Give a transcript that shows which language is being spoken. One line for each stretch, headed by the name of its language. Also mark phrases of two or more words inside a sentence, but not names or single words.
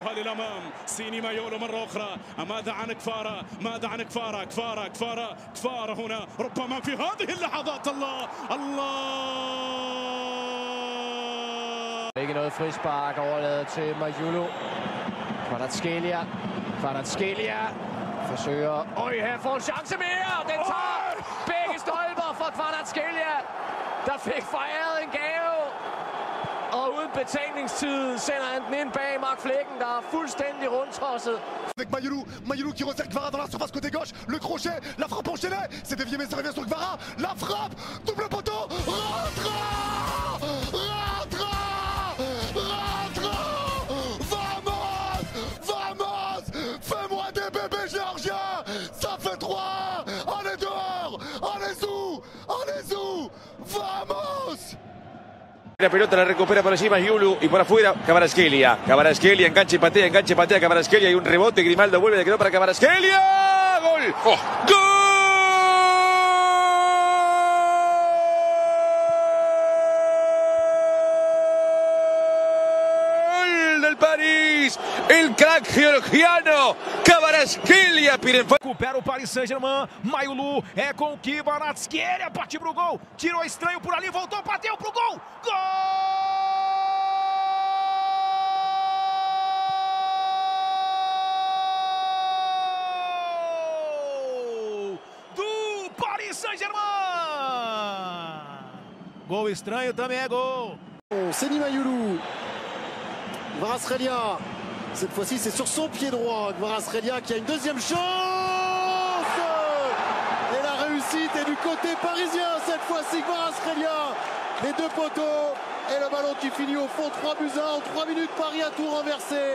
Arabic: للأمام سيني مايولو مرة أخرى. ماذا عن كفارة؟ ماذا عن كفارة؟ كفارة هنا ربما في هذه اللحظات. الله
Danish: Ikke noget frispark overladet til Majulu. Kvaratskhelia forsøger. Her får en chance mere. Den tager begge stolper for Kvaratskhelia, der fik fejret en gave. Og uden betænkningstid sender han den ind bag Mark Flekken, der er fuldstændig rundtosset.
French: Avec Majulu qui resserre Kvara dans la surface côté gauche, le crochet, la frappe enchaînée, c'est dévié mais ça revient sur Kvara, la frappe, double poteau, rentre, vamos, fais-moi des bébés géorgiens, ça fait 3, on est dehors, on est où, vamos.
Spanish: La pelota la recupera por encima Yulu y por afuera Kvaratskhelia. Kvaratskhelia, enganche y patea Kvaratskhelia y un rebote. Grimaldo vuelve, quedó para Kvaratskhelia. ¡Gol! ¡Oh! ¡Gol del París! El crack georgiano Kvaratskhelia.
Portuguese: Recupera o Paris Saint-Germain. Majulu é com o Kvaratskhelia. Partiu pro gol. Tirou estranho por ali, voltou, bateu pro gol. Gol! Do Paris Saint-Germain. Gol estranho também é gol. Seni Majulu. Kvaratskhelia.
French: Cette fois-ci, c'est sur son pied droit. Kvaratskhelia qui a une deuxième chance. Et la réussite est du côté parisien. Cette fois-ci, Kvaratskhelia. Les deux poteaux. Et le ballon qui finit au fond 3-1. En 3 minutes, Paris a tout renversé.